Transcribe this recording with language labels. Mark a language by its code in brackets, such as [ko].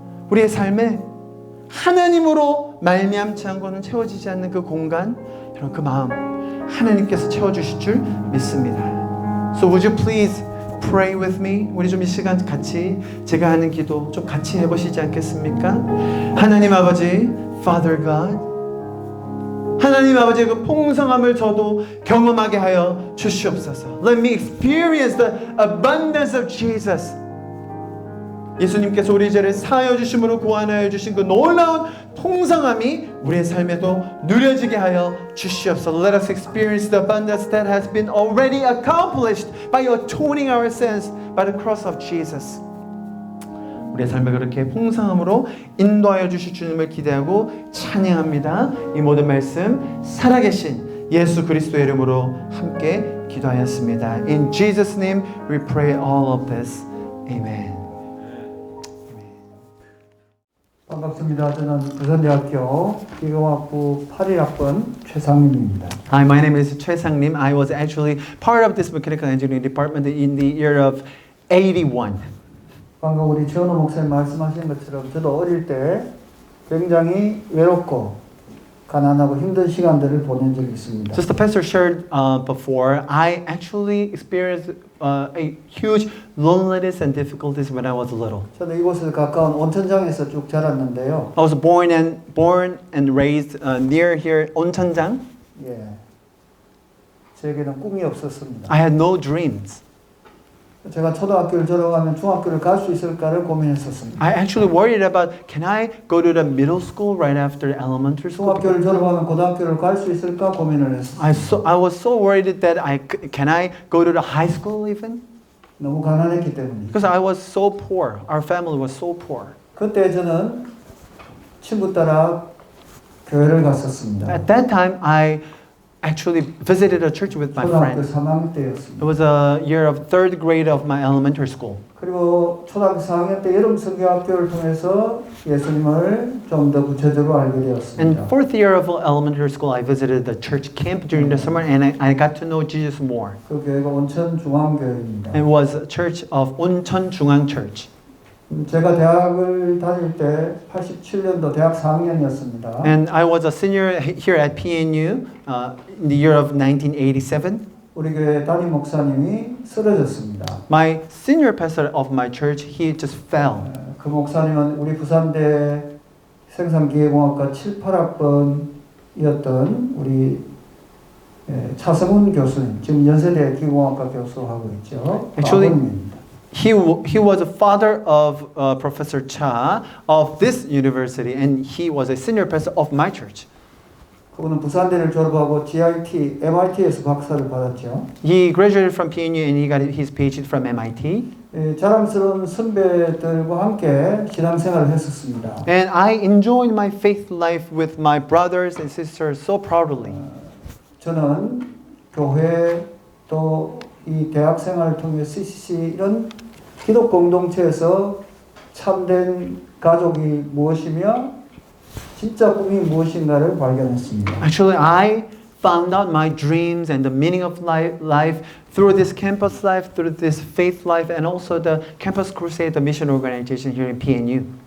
[ko] 우리의 삶에 하나님으로 말미암지 않고는 채워지지 않는 그 공간, 그 마음 하나님께서 채워주실 줄 믿습니다. [en] So would you please pray with me? [ko] 우리 좀 이 시간 같이 제가 하는 기도 좀 같이 해보시지 않겠습니까? 하나님 아버지, [en] Father God, [ko] 하나님 아버지의 그 풍성함을 저도 경험하게 하여 주시옵소서. [en] Let me experience the abundance of Jesus. [ko] 예수님께서 우리 죄를 사하여 주심으로 구원하여 주신 그 놀라운 풍성함이 우리의 삶에도 누려지게 하여 주시옵소서. [en] Let us experience the abundance that has been already accomplished by atoning our sins by the cross of Jesus. [ko] 우리의 삶을 그렇게 풍성함으로 인도하여 주실 주님을 기대하고 찬양합니다. 이 모든 말씀 살아계신 예수 그리스도의 이름으로 함께 기도하였습니다. [en] In Jesus' name we pray all of this. Amen. [ko] 반갑습니다. 저는 부산대학교 기계공학부 81학번 최상림입니다. [en] Hi, my name is Choi Sang-lim. I was actually part of this mechanical engineering department in the year of 81. [ko] 방금 우리 최원호 목사님 말씀하신 것처럼 저도 어릴 때 굉장히 외롭고 가난하고 힘든 시간들을 보낸 적이 있습니다. [en] Just the pastor shared before, I actually experienced a huge loneliness and difficulties when I was little. [ko] 저는 이곳에 가까운 온천장에서 쭉 자랐는데요. [en] I was born and raised near here, 온천장. [ko] 예, 저에게는 꿈이 없었습니다. [en] I had no dreams. [ko] 제가 초등학교를 졸업하면 중학교를 갈 수 있을까를 고민했었습니다. [en] I actually worried about can I go to the middle school right after elementary school? [ko] 중학교를 졸업하면 고등학교를 갈 수 있을까 고민을 했습니다. [en] I was so worried that can I go to the high school even? [ko] 너무 가난했기 때문에. [en] Because I was so poor. Our family was so poor. [ko] 그때 저는 친구 따라 교회를 갔었습니다. [en] At that time, I actually visited a church with my [ko] 초등학교 [en] friend. [ko] 3학년 때였습니다. [en] It was a year of third grade of my elementary school. [ko] 그리고 초등학교 4학년 때 여름 성경학교를 통해서 예수님을 좀 더 구체적으로 알게 [en] In [ko] 되었습니다. [en] fourth year of elementary school, I visited the church camp during the summer, and I got to know Jesus more. [ko] 그 교회가 온천 중앙교회입니다. [en] It was a church of 온천 중앙 church. [ko] 제가 대학을 다닐 때 87년도 대학 4학년이었습니다. [en] And I was a senior here at PNU in the year of 1987. [ko] 우리 교회 담임 목사님이 쓰러졌습니다. [en] My senior pastor of my church, he just fell. [ko] 그 목사님은 우리 부산대 생산기계공학과 7, 8학번이었던 우리 차성훈 교수님, 지금 연세대 기계공학과 교수하고 있죠. [en] Actually, [ko] 아버님입니다. [en] he was a father of Professor Cha of this university, and he was a senior pastor of my church. [ko] 그분은 부산대를 졸업하고 MIT에서 박사를 받았죠. [en] He graduated from PNU and he got his PhD from MIT. [ko] 자랑스러운 선배들과 함께 신앙생활을 했었습니다. [en] And I enjoyed my faith life with my brothers and sisters so proudly. [ko] 저는 교회 또 이 대학 생활을 통해 CCC 이런 기독 공동체에서 참된 가족이 무엇이며 진짜 꿈이 무엇인가를 발견했습니다. [en] Actually, I found out my dreams and the meaning of life through this campus life, through this faith life, and also the Campus Crusade, the mission organization here in PNU.